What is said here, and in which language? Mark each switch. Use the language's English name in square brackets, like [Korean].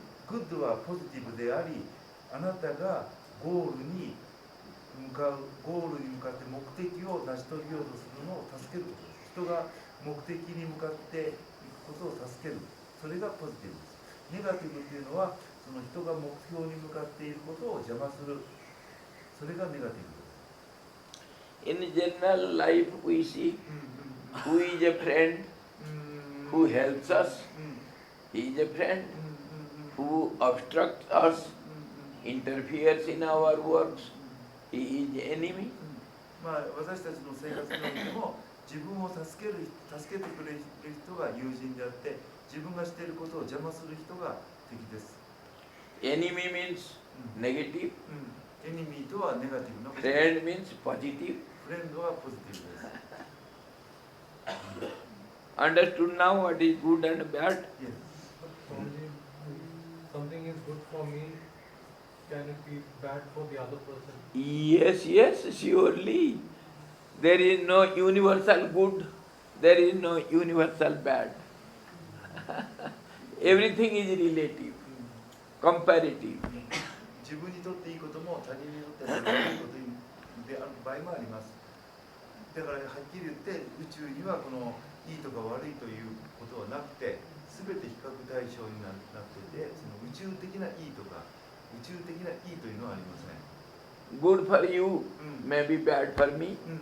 [Japanese] グッドはポジティブであり、あなたがゴールに向かって目的を成し遂げようとするのを助けることです。人が目的に向かっていくことを助ける。それがポジティブです。ネガティブというのは、その人が目標に向かっていることを邪魔する。それがネガティブです。 [English] In general life, we see who is a friend, who helps us, he is a friend, who obstructs us, interferes in our works, he is enemy. [Japanese] まあ、私たちの生活においても自分を助けてくれる人が友人であって自分がしていることを邪魔する人が敵です。 [English] Enemy means negative, [Japanese] エニミーとはネガティブなこと。 [English] friend means positive. [Japanese] フレンドはポジティブです。 [English] Understood now what is good and bad? Yes. Only something is good for me, can it be bad for the other person? Yes, yes, surely. There is no universal good, there is no universal bad. Everything is relative, comparative. [Japanese] 自分にとっていいことも他人にとって悪いことである場合もあります。だからはっきり言って宇宙にはこのいいとか悪いということはなくて全て比較対象になっていてその宇宙的ないいとか宇宙的ないいというのはありません。 [English] Good for you, maybe bad for me.